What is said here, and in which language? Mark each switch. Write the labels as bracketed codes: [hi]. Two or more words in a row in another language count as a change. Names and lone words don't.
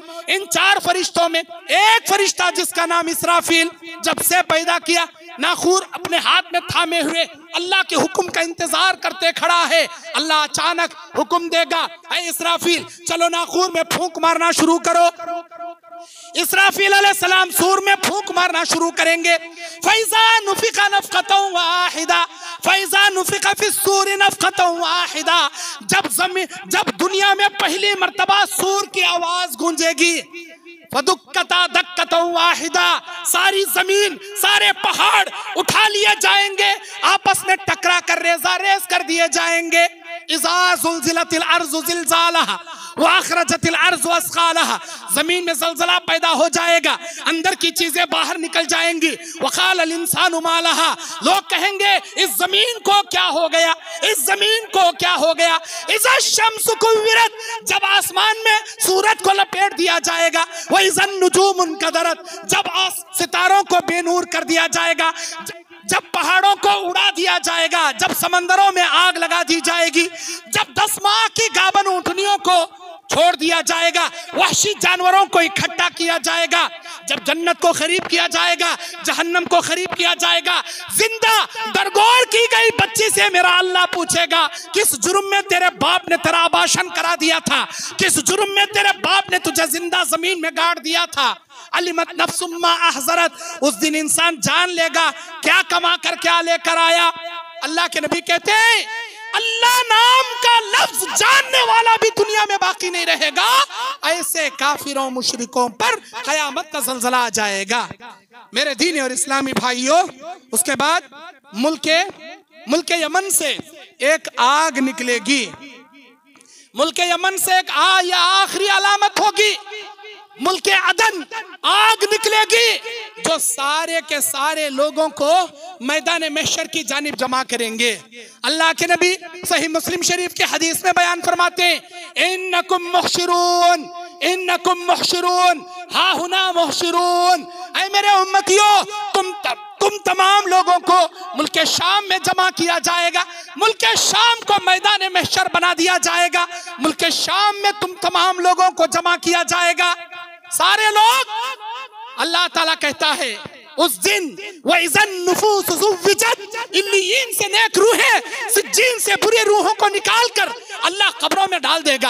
[hi] इन 4 फरिश्तों में एक फरिश्ता जिसका नाम इसराफील, जब से पैदा किया नाखूर अपने हाथ में थामे हुए अल्लाह के हुक्म का इंतजार करते खड़ा है। अल्लाह अचानक हुक्म देगा, ऐ इसराफील चलो नाखूर में फूंक मारना शुरू करो। इसराफील अलैहिस्सलाम सूर में फूंक मारना शुरू करेंगे। [ar] فإذا نفخ نفخة واحدة، فإذا نفخ في الصور نفخة واحدة. [hi] जब दुनिया में पहली मर्तबा सूर की आवाज गूंजेगी, [ar] فدكتا دكة واحدة, [hi] सारी जमीन, सारे पहाड़ उठा लिए जाएंगे, आपस में टकरा कर रेजा रेज कर दिए जाएंगे। [ar] إذا زلزلت الأرض زلزالها وأخرجت الأرض أثقالها, [hi] जमीन में ज़लज़ला पैदा हो जाएगा, अंदर की चीजें बाहर निकल जाएंगी। [ar] وقال الإنسان ما لها, [hi] लोग कहेंगे इस जमीन को क्या हो गया, इस जमीन को क्या हो गया। [ar] إذا الشمس كورت, [hi] जब आसमान में सूरज को लपेट दिया जाएगा। [ar] وإذا النجوم انكدرت, [hi] जब सितारों को बेनूर कर दिया जाएगा, जब पहाड़ों को उड़ा दिया जाएगा, जब समंदरों में आग लगा दी जाएगी, जब 10 माह की गाभन ऊँटनियों को छोड़ दिया जाएगा, वहशी जानवरों को इकट्ठा किया जाएगा, जब जन्नत को खरीब किया जाएगा, जहन्नम को खरीब किया जाएगा। जिंदा दरगोर की गई बच्ची से मेरा अल्लाह पूछेगा, किस जुर्म में तेरे बाप ने तेरा आबाशन करा दिया था, किस जुर्म में तेरे बाप ने तुझे जिंदा जमीन में गाड़ दिया था। [ar] علمت نفس ما أحضرت, [hi] उस दिन इंसान जान लेगा क्या कमा कर क्या लेकर आया। अल्लाह के नबी कहते हैं, अल्लाह नाम का लफ्ज जानने वाला भी दुनिया में बाकी नहीं रहेगा। ऐसे काफिरों मुशरिकों पर कयामत का ज़लज़ला आ जाएगा। मेरे दीनी और इस्लामी भाइयों, उसके बाद मुल्क यमन से एक आग निकलेगी। मुल्क यमन से एक आखिरी अलामत होगी, मुल्क अदन आग निकलेगी, जो सारे के सारे लोगों को मैदान महशर की जानिब जमा करेंगे। अल्लाह के नबी सही मुस्लिम शरीफ के हदीस में बयान फरमाते हैं, [ar] إنكم محشورون، إنكم محشورون، ها هنا محشورون. [hi] ऐ मेरे उम्मतियों, तुम तमाम लोगों को मुल्क शाम में जमा किया जाएगा, मुल्क शाम को मैदान महशर बना दिया जाएगा, मुल्क शाम में तुम तमाम लोगों को जमा किया जाएगा, सारे लोग। अल्लाह ताला कहता है उस दिन, [ar] وإذا النفوس زوجت, [hi] इल्लीयीन से नेक रूहें सिज्जीन से बुरी रूहों को निकाल कर अल्लाह कब्रों में डाल देगा।